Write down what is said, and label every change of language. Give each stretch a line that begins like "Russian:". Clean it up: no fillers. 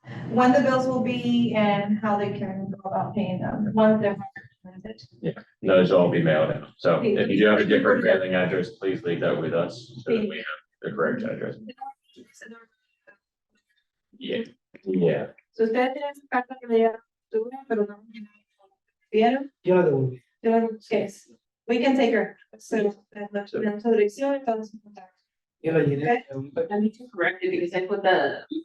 English: When the bills will be and how they can go about paying them. Once they're implemented. Yeah, those will all be mailed out. So if you do have a different mailing address, please leave that with us so that we have the correct address. Yeah, yeah.
Spanish: So ustedes tienen su carta que le llega pero no ¿vieron? Yo la devolví.
English: Yes. We can take her.
Spanish: So, tenemos la dirección y todos los contactos. Yo la llené.
English: I need to correct it because I put the.